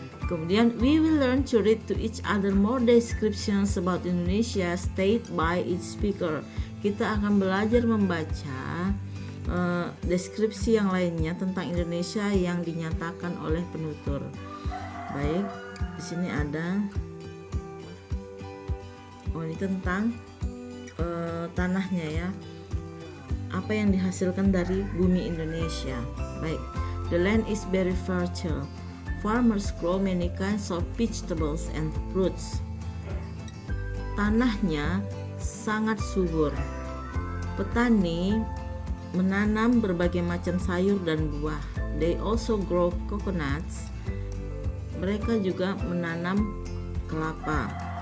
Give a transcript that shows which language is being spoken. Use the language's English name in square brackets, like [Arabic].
[Indonesian] Kemudian [English] we will learn to read to each other more descriptions about Indonesia stated by each speaker. [Indonesian] Kita akan belajar membaca deskripsi yang lainnya tentang Indonesia yang dinyatakan oleh penutur. Baik, di sini ada ini tentang tanahnya ya. Apa yang dihasilkan dari bumi Indonesia. Baik, [English] the land is very fertile. Farmers grow many kinds of vegetables and fruits. [Indonesian] Tanahnya sangat subur. Petani menanam berbagai macam sayur dan buah. [English] They also grow coconuts. [Indonesian] Mereka juga menanam kelapa.